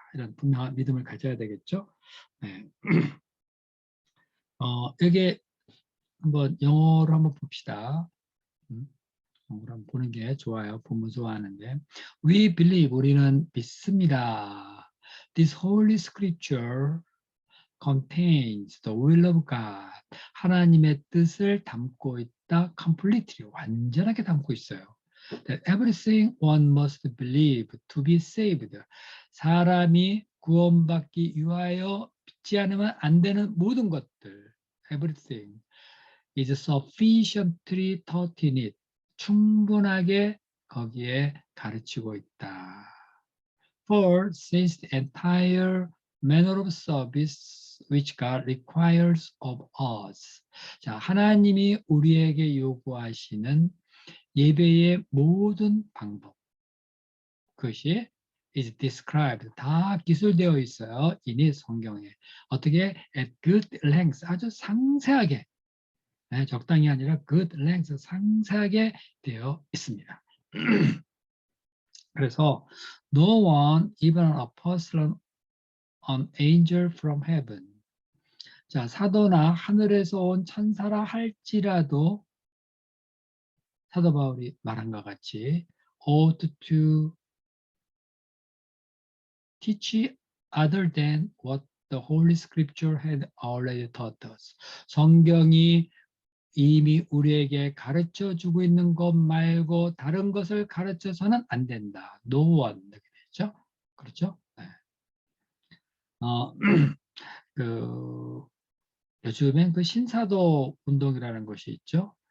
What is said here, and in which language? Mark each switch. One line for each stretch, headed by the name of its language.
Korean: 이런 분명한 믿음을 가져야 되겠죠. 네. 여기 한번 영어로 한번 봅시다. 영어로 한번 보는 게 좋아요. 본문 좋아하는데.
English: We believe,
Korean: 우리는 믿습니다.
English: This holy scripture contains the will of God.
Korean: 하나님의 뜻을 담고 있다. completely, 완전하게 담고 있어요.
English: That everything one must believe to be saved.
Korean: 사람이 구원받기 위하여 믿지 않으면 안 되는 모든 것들.
English: Everything is sufficiently taught in it.
Korean: 충분하게 거기에 가르치고 있다.
English: For since the entire manner of service which God requires of us.
Korean: 자, 하나님이 우리에게 요구하시는 예배의 모든 방법. 그것이
English: is described.
Korean: 다 기술되어 있어요. 이니 성경에.
English: 어떻게 at good length.
Korean: 아주 상세하게. 네, 적당히 아니라
English: good length.
Korean: 상세하게 되어 있습니다.
English: 그래서 no one, even an apostle, an angel from heaven. 자,
Korean: 사도나 하늘에서 온 천사라 할지라도 사도 바울이 말한 것 같이
English: ought to teach other than what the Holy Scripture had already taught us.
Korean: 성경이 이미 우리에게 가르쳐 주고 있는 것 말고 다른 것을 가르쳐서는 안 된다.
English: No one.
Korean: 이렇게 되죠. 그렇죠? 네. 그 요즘엔 그 신사도 운동이라는 것이 있죠.